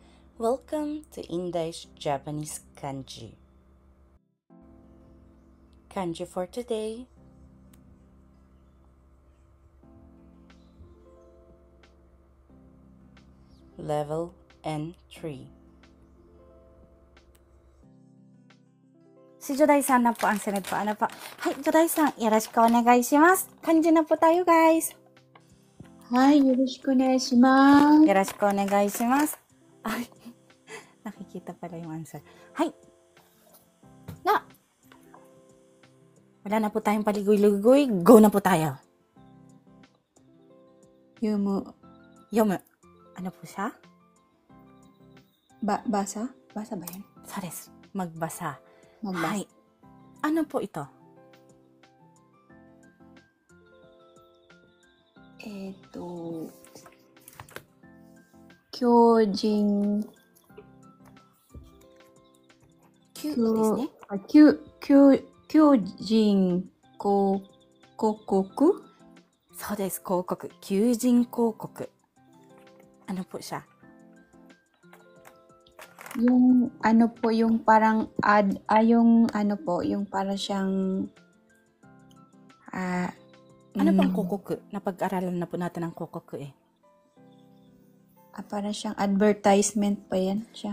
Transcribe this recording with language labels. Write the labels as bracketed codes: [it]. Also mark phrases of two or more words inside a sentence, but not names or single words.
[en] Welcome to English Japanese Kanji. Kanji for today. Level N3. [tl] Si Joday-san na po ang sunod po. Ano po? Hi, Joday-san. [ja] よろしくお願いします. [tl] Kanji na po tayo, guys. [ja] はい、よろしくお願いします。よろしくお願いします. [tl] Ay, nakikita pala yung answer. Hi. Na. Wala na po tayong paligoy-ligoy. Go na po tayo. [ja] 読む。 Yomu. [tl] Ano po siya? basa? Basa ba yan? [ja] そうです。Magbasa. [tl] Magbasa. Hi. Ano po ito? [ja] 狂人。 Q ですね。狂人広告そうです。広告。求人広告。Ano po siya? [tl] Yung ano po, yung parang ad, yung ano po, yung para siyang Ano pang kokoku? Napag-aralan na po natin ang kokoku eh. para siyang advertisement pa yan siya.